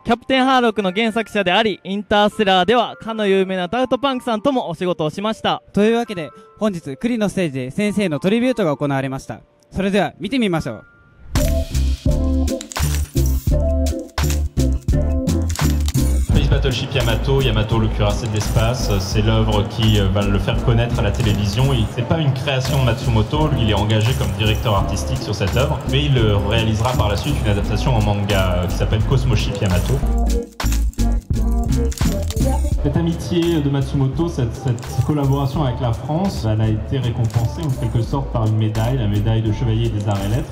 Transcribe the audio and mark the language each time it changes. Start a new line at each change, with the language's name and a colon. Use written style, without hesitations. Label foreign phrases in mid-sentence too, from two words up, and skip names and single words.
Japanese: キャプテンハーロックの原作者であり、インターステラーではかの有名なダウトパンクさんともお仕事をしました。というわけで本日クリのステージで先生のトリビュートが行われました。それでは見てみましょう。
French: Battleship Yamato, Yamato le cuirassé de l'espace, c'est l'œuvre qui va le faire connaître à la télévision. C'est pas une création de Matsumoto, lui il est engagé comme directeur artistique sur cette œuvre, mais il réalisera par la suite une adaptation en manga qui s'appelle Cosmoship Yamato. Cette amitié de Matsumoto, cette collaboration avec la France, elle a été récompensée en quelque sorte par une médaille, la médaille de chevalier des arts et lettres.